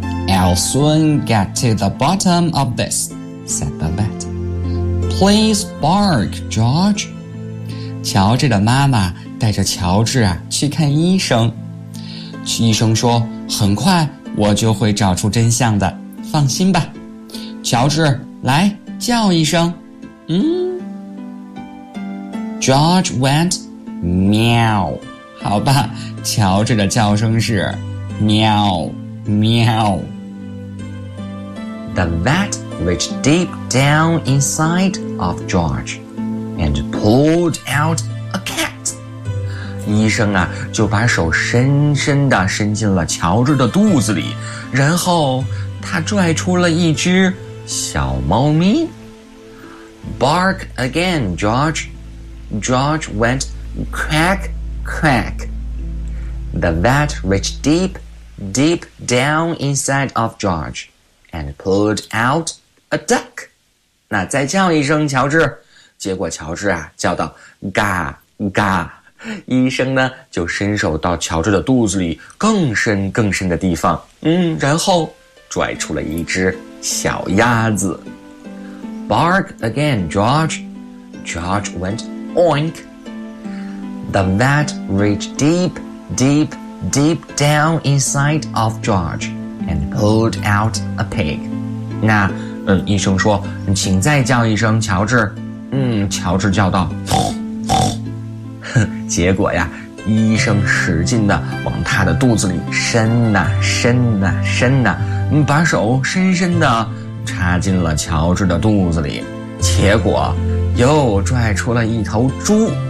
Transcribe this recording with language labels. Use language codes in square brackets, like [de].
[en] I'll soon get to the bottom of this, said the vet. Please bark, George. [zh] 乔治的妈妈带着乔治啊去看医生。医生说，很快我就会找出真相的，放心吧。乔治，来叫一声。 [en] George went meow. [zh] 好吧，乔治的叫声是喵喵。 [en] The vet reached deep down inside of George and pulled out a cat. [zh] 医生啊，就把手深深地伸进了乔治的肚子里，然后他拽出了一只小猫咪。 [en] Bark again, George. George went crack, crack. The vet reached deep, deep down inside of George and pulled out a duck. [zh] 那再叫一声，乔治。结果乔治啊叫到嘎嘎。医生呢就伸手到乔治的肚子里更深更深的地方，然后拽出了一只小鸭子。 [en] Bark again, George. George went oink. The vet reached deep down inside of George and pulled out a pig. [zh] 那医生说，请再叫一声，乔治。乔治叫道，结果呀，医生使劲地往他的肚子里伸啊伸啊伸啊，把手深深地插进了乔治的肚子里，结果又拽出了一头猪。